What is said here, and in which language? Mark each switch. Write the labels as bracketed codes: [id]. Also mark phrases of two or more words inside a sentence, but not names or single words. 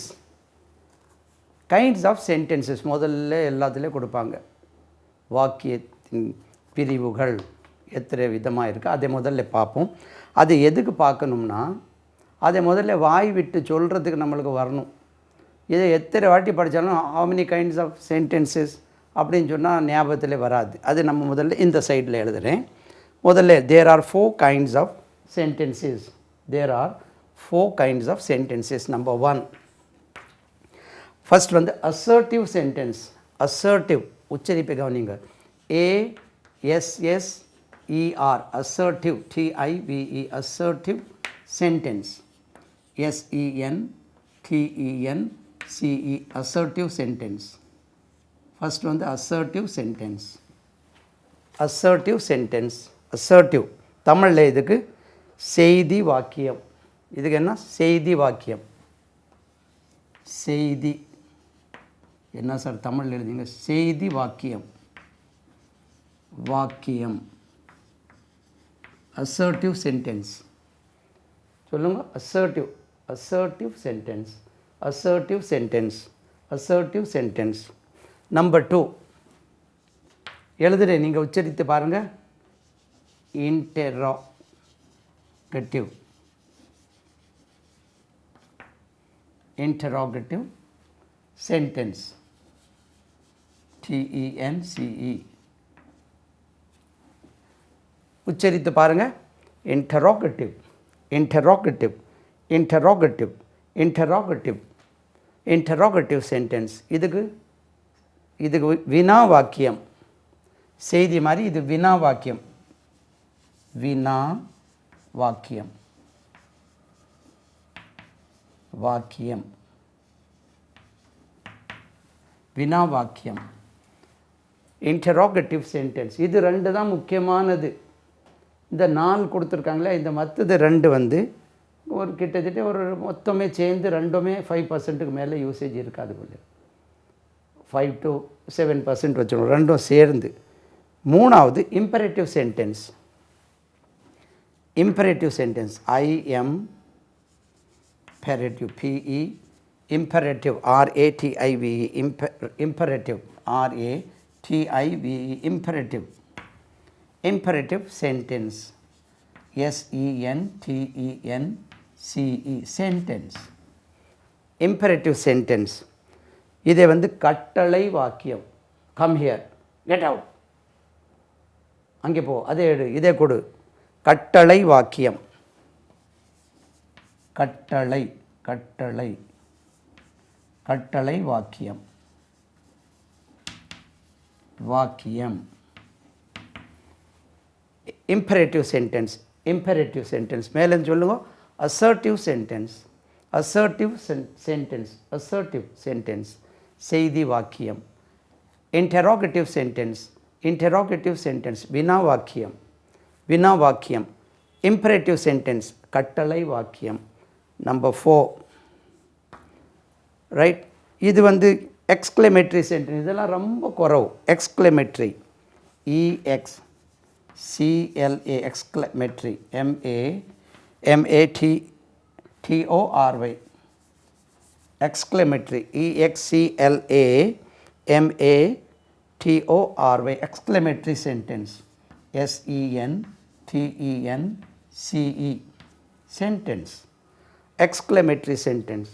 [en] kinds of sentences [ta] முதல்ல எல்லாத்துலேயும் கொடுப்பாங்க. வாக்கியத்தின் பிரிவுகள் எத்தனை விதமாக இருக்குது அதை முதல்ல பார்ப்போம். அது எதுக்கு பார்க்கணும்னா அதை முதல்ல வாய் விட்டு சொல்கிறதுக்கு நம்மளுக்கு வரணும். இதை எத்தனை வாட்டி படித்தாலும் [en] how many kinds of sentences [ta] அப்படின்னு சொன்னால் ஞாபகத்தில் வராது. அது நம்ம முதல்ல இந்த சைடில் எழுதுகிறேன். [en] முதல்ல there are 4 kinds of sentences. There are 4 kinds of sentences. Number 1, ஃபர்ஸ்ட் வந்து assertive sentence. [ta] assertive உச்சரிப்பை கவனிங்க. [en] ASSER assertive TIVE assertive sentence. SENTENCE assertive sentence. [ta] ஃபர்ஸ்ட் வந்து [en] assertive sentence. assertive sentence assertive [ta] தமிழில் இதுக்கு செய்தி வாக்கியம். இதுக்கு என்ன? செய்தி வாக்கியம். செய்தி என்ன சார் தமிழில் எழுதிங்க? செய்தி வாக்கியம். வாக்கியம் [en] assertive sentence [ta] சொல்லுங்க. [en] assertive assertive sentence assertive sentence assertive sentence. [ta] Number 2 எழுதுகிறேன், நீங்கள் உச்சரித்து பாருங்கள். [en] interrogative interrogative sentence TENCE [ta] உச்சரித்து பாருங்கள். [en] interrogative interrogative interrogative interrogative interrogative sentence. [ta] இதுக்கு வினா வாக்கியம். செய்தி மாதிரி இது வினா வாக்கியம். வினா வாக்கியம் வாக்கியம் வினா வாக்கியம் [en] interrogative sentence. [ta] இது ரெண்டு தான் முக்கியமானது. இந்த 4 கொடுத்துருக்காங்களே, இந்த மற்றது 2 வந்து ஒரு கிட்டத்தட்ட ஒரு மொத்தமே சேர்ந்து ரெண்டுமே 5%க்கு மேலே யூசேஜ் இருக்காது. போல 5 to 7% வச்சுக்கணும் ரெண்டும் சேர்ந்து. மூணாவது [en] imperative sentence. imperative sentence imperative PE imperative RATIVE imperative RATIVE imperative imperative sentence SENTENCE sentence imperative sentence. [ta] இதை வந்து கட்டளை வாக்கியம். [en] come here, get out, [ta] அங்கே போ, அதே எடு, இதே கொடு. கட்டளை வாக்கியம். கட்டளை கட்டளை கட்டளை வாக்கியம் வாக்கியம். [en] imperative sentence imperative sentence [ta] மேலே சொல்லுங்க. [en] assertive sentence assertive sentence assertive sentence [ta] செய்தி வாக்கியம். [en] interrogative sentence interrogative sentence [ta] வினா வாக்கியம் வினா வாக்கியம். [en] imperative sentence [ta] கட்டளை வாக்கியம். [en] Number 4 ரைட். [ta] இது வந்து [en] exclamatory sentence. [ta] இதெல்லாம் ரொம்ப குறவு. [en] exclamatory EXCLA exclamatory MATTORY exclamatory EXCLA MATORY exclamatory sentence SENTENCE sentence exclamatory sentence.